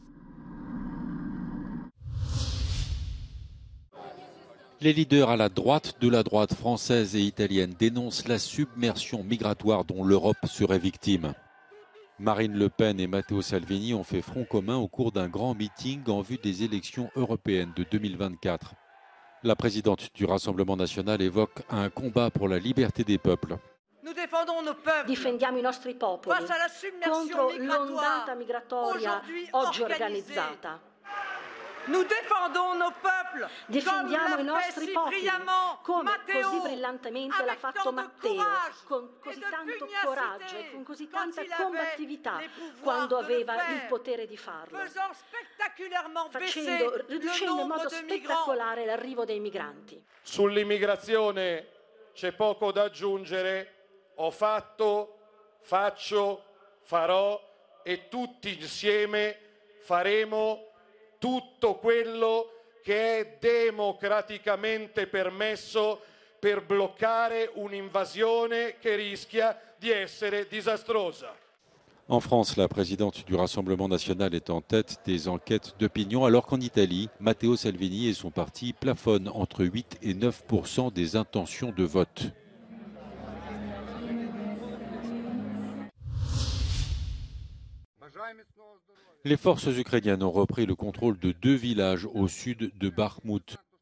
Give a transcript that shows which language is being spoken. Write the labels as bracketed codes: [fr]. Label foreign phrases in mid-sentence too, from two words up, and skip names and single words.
[fr] Les leaders à la droite de la droite française et italienne dénoncent la submersion migratoire dont l'Europe serait victime. Marine Le Pen et Matteo Salvini ont fait front commun au cours d'un grand meeting en vue des élections européennes de 2024. La présidente du Rassemblement national évoque un combat pour la liberté des peuples. Nous défendons nos peuples. [it] Difendiamo i nostri popoli contro l'ondata migratoria oggi organizzata. Nous défendons nos peuples. Difendiamo i nostri popoli come così brillantemente l'ha fatto Matteo, con così tanto coraggio e con così tanta combattività quando aveva il potere di farlo, riducendo in modo spettacolare l'arrivo dei migranti. Sull'immigrazione c'è poco da aggiungere. Ho fatto, faccio, farò e tutti insieme faremo tutto quello che è democraticamente permesso per bloccare un'invasione che rischia di essere disastrosa. [fr] En France, la présidente du Rassemblement national est en tête des enquêtes d'opinion, alors qu'en Italie, Matteo Salvini et son parti plafonnent entre 8 et 9% des intentions de vote. Les forces ukrainiennes ont repris le contrôle de 2 villages au sud de Bakhmout.